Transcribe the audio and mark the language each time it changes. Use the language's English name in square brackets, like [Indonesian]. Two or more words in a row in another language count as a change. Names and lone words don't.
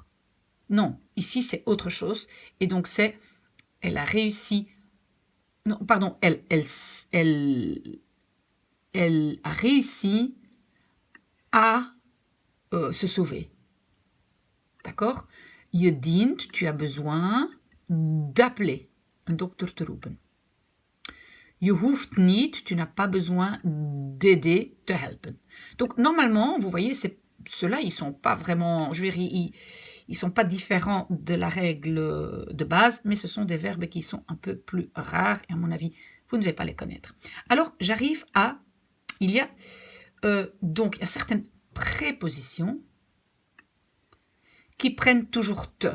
[French] Non, ici, c'est autre chose. Et donc, c'est, elle a réussi, non, pardon, elle a réussi à se sauver. D'accord? [Dutch] Je dient, [French] tu as besoin d'appeler un docteur [Dutch] te roepen. Je hoeft niet, [French] tu n'as pas besoin d'aider, [Dutch] te helpen. [French] Donc, normalement, vous voyez, ceux-là, ils sont pas vraiment, je veux dire, ils sont pas différents de la règle de base, mais ce sont des verbes qui sont un peu plus rares, et à mon avis, vous ne devez pas les connaître. Alors, j'arrive à, il y a certaines prépositions qui prennent toujours te.